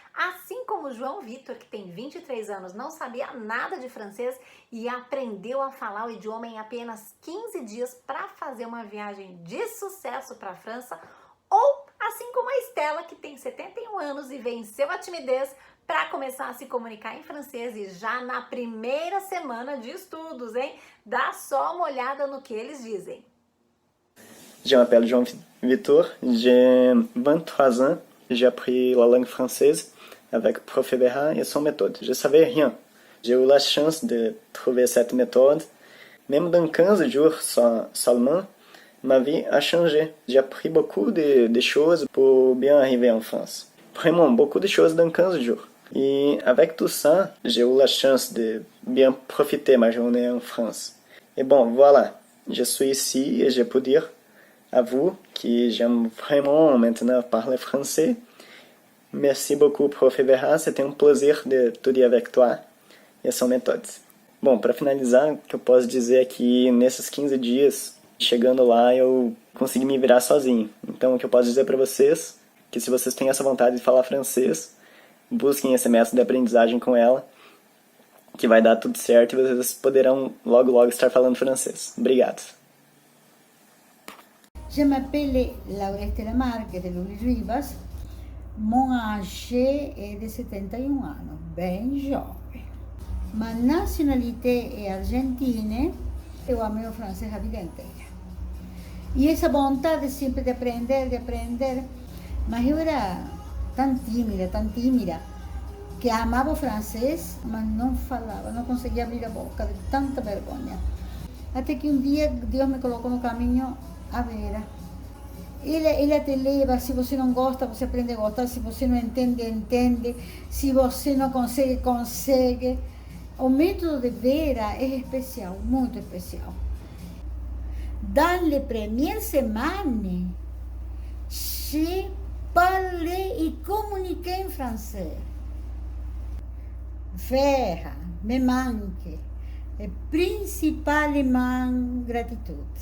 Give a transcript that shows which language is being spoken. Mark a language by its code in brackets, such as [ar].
[pt] Assim como o João Vitor, que tem 23 anos, não sabia nada de francês e aprendeu a falar o idioma em apenas 15 dias para fazer uma viagem de sucesso para a França. Ou assim como a Estela, que tem 71 anos e venceu a timidez para começar a se comunicar em francês e já na primeira semana de estudos, hein? Dá só uma olhada no que eles dizem. [fr] Je m'appelle Jean Vitor, j'ai 23 ans, j'ai appris la langue française avec Prof. Berra et son méthode. Je savais rien. J'ai eu la chance de trouver cette méthode. Même dans 15 jours seulement, ma vie a changé. J'ai appris beaucoup de choses pour bien arriver en France. Vraiment, beaucoup de choses dans 15 jours. Et avec tout ça, j'ai eu la chance de bien profiter ma journée en France. Et bon, voilà, je suis ici et je peux dire à vous que j'aime vraiment maintenant parler français. Merci beaucoup, Prof. Berra. C'était [pt] um prazer de [fr] étudier avec toi [pt] e essa [fr] méthode. [pt] Bom, para finalizar, o que eu posso dizer é que nesses 15 dias, chegando lá, eu consegui me virar sozinho. Então, o que eu posso dizer para vocês é que se vocês têm essa vontade de falar francês, busquem esse método de aprendizagem com ela, que vai dar tudo certo e vocês poderão logo, logo estar falando francês. Obrigado. [fr] Je m'appelle Laurette Lamarque de Lulis Rivas. Mon âge est de 71 [pt] anos, bem jovem. Ma nacionalidade é argentina. Eu amo o francês a vida inteira. E essa vontade sempre de aprender. Mas eu era tão tímida, que amava o francês, mas não falava, não conseguia abrir a boca de tanta vergonha. Até que um dia Deus me colocou no caminho a Vera. Ele te leva, se você não gosta, você aprende a gostar, se você não entende, entende, se você não consegue, consegue. O método de Vera é especial, muito especial. [fr] Dans les premières semaines, j'ai parlé et communiqué en français. Vera me manque, et principalement gratitude.